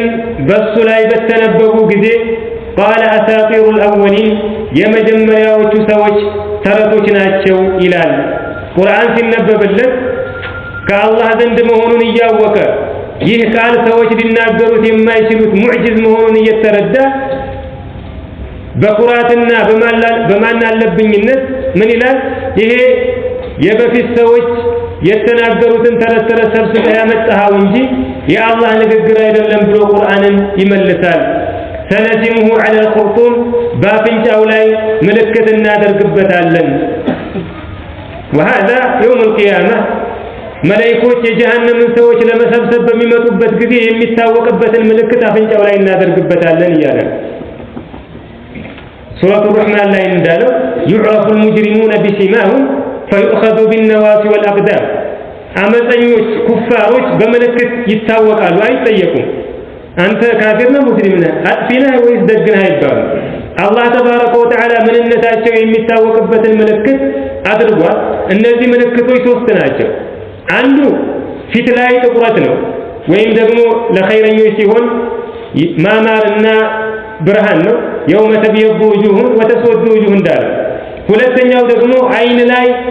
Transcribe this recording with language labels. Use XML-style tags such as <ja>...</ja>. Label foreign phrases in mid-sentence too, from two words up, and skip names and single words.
<am>በሱ ላይ በተነበቡ ጊዜ</am> <ar>قال أساطير الأولين</ar> <am>የመጀመሪያዎቹ ሰዎች ተረቶች ናቸው ይላል። ቁርአን ሲነበብለት ከአላህ ዘንድ መሆኑን እያወቀ ይህ ቃል ሰዎች ሊናገሩት የማይችሉት ሙዕጅዝ መሆኑን እየተረዳ በማን አለብኝነት ምን ይላል? ይሄ የበፊት ሰዎች የተናገሩትን ተረት ተረት ሰብስበህ ያመጣኸው እንጂ የአላህ ንግግር አይደለም ብሎ ቁርአንን ይመልሳል።</am> <ar>سنسمه على الخرطوم</ar> <am>በአፍንጫው ላይ ምልክት እናደርግበታለን።</am> <ar>وهذا يوم القيامة</ar> <am>መላእክቶች የጀሃነምን ሰዎች ለመሰብሰብ በሚመጡበት ጊዜ የሚታወቅበትን ምልክት አፍንጫው ላይ እናደርግበታለን እያለ ሱረቱ ሩህማን ላይ እንዳለው</am> <ar>يعرف المجرمون بسيماهم فيؤخذ بالنواصي والأقدام</ar> <am>አመፀኞች ኩፋሮች በምልክት ይታወቃሉ፣ አይጠየቁም። አንተ ካፊር ነህ ሙስሊም ነህ አጥፊ ነህ ወይስ ደግ ነህ አይባልም። አላህ</am> <ar>تبارك وتعالى</ar> <am>ምንነታቸው የሚታወቅበትን ምልክት አድርጓል። እነዚህ ምልክቶች ሶስት ናቸው። አንዱ ፊት ላይ ጥቁረት ነው፣ ወይም ደግሞ ለኸይረኞች ሲሆን ማማርና ብርሃን ነው።</am> <ar>يوم تبيض وجوه وتسود وجوه</ar> <am>እንዳለ። ሁለተኛው ደግሞ አይን ላይ</am>